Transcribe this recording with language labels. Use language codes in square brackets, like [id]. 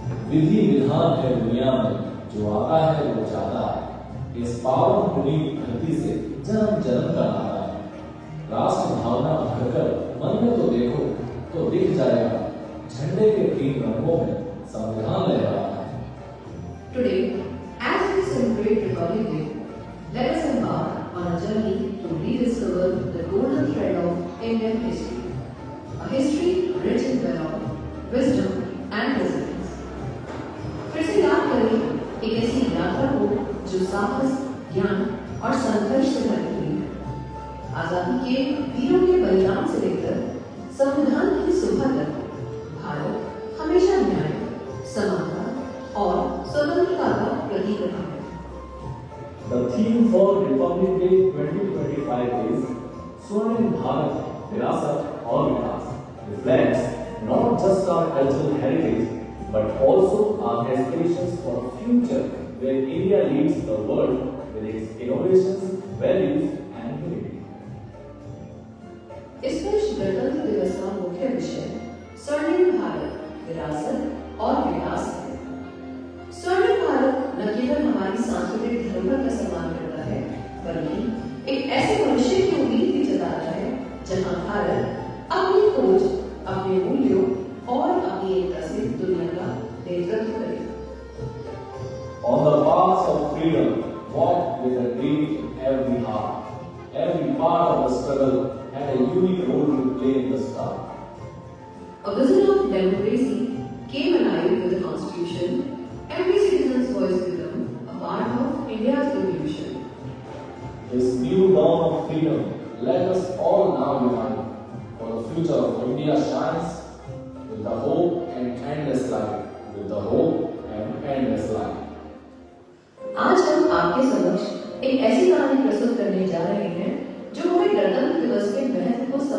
[hi] विधि विधान है दुनिया में, जो आता है वो जाता है। इस पावन भूमि धरती से जन्म जन्म का नाता है। राष्ट्र भावना भरकर मन में तो देखो तो दिख जाएगा, झंडे के 3 रंगों में संविधान लहरा है। [en] Today, as we celebrate Republic Day, let us embark on a journey to rediscover the golden thread of Indian history, a history rich in valor, wisdom, and resilience. [hi] फिर से याद करें एक ऐसी यात्रा को जो साहस, ज्ञान और संघर्ष से भरी हुई है। आजादी के वीरों के बलिदान से लेकर संविधान की सुबह तक भारत हमेशा न्याय, समानता और स्वतंत्रता का प्रतीक रहा है। [en] The theme for Republic Day 2025 is Swarnim Bharat, Virasat और Vikas, reflects not just our cultural heritage but also our aspirations for a future where India leads the world with its innovations, values and unity. [hi] इस वर्ष गणतंत्र दिवस का मुख्य विषय स्वर्णिम भारत, विरासत और विकास है। स्वर्णिम भारत न केवल हमारी सांस्कृतिक धरोहर का सम्मान करता है, बल्कि एक ऐसे भविष्य की उम्मीद भी जताता है जहां भारत अपनी खोज, अपने मूल्यों और अपनी एकता से दुनिया का नेतृत्व करे। [en] On the path of freedom, walk with a dream in every heart. Every part of the struggle had a unique role to play in the start. A vision of democracy came alive with the Constitution. Every citizen's voice became a part of India's evolution. This new dawn of freedom, let us all now unite, for the future of India shines with the hope and endless light, with the hope and endless light. [hi] आज हम आपके समक्ष एक ऐसी कहानी प्रस्तुत करने जा रहे हैं जो हमें गणतंत्र दिवस के महत्व को